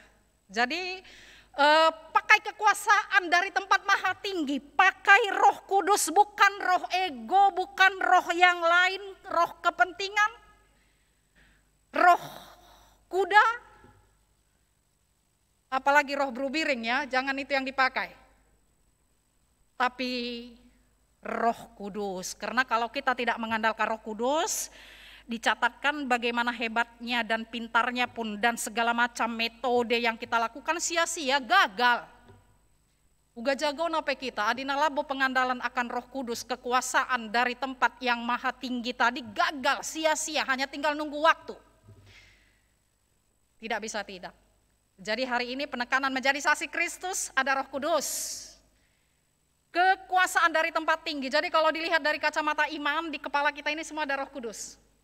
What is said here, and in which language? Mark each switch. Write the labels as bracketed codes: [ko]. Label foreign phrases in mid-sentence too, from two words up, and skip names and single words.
[id] Jadi pakai kekuasaan dari tempat maha tinggi, pakai Roh Kudus, bukan roh ego, bukan roh yang lain, roh kepentingan, roh kuda, apalagi roh brubiring ya, jangan itu yang dipakai. Tapi Roh Kudus, karena kalau kita tidak mengandalkan Roh Kudus, dicatatkan bagaimana hebatnya dan pintarnya pun dan segala macam metode yang kita lakukan sia-sia, gagal. [btx] Uga jago nape kita, adina labo pengandalan [id] akan Roh Kudus, kekuasaan dari tempat yang maha tinggi tadi gagal, sia-sia, hanya tinggal nunggu waktu. Tidak bisa tidak. Jadi hari ini penekanan menjadi saksi Kristus, ada Roh Kudus. Kekuasaan dari tempat tinggi, jadi kalau dilihat dari kacamata iman, di kepala kita ini semua ada Roh Kudus.